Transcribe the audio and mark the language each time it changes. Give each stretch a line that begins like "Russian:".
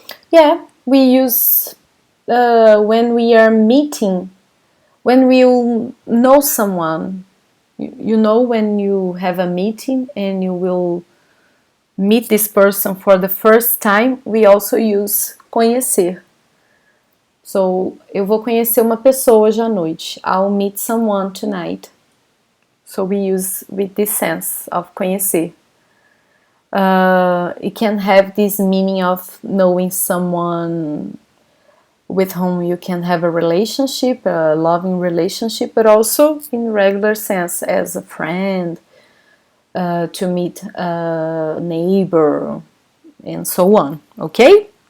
English: Yeah, we use when we are meeting, when we know someone. You know, when you have a meeting and you will meet this person for the first time, we also use conhecer.
Portuguese: So, eu vou conhecer uma pessoa hoje à noite.
English: I'll meet someone tonight. So we use with this sense of conhecer. It can have this meaning of knowing someone with whom you can have a relationship, a loving relationship, but also in regular sense as a friend, to meet a neighbor, and so on, okay?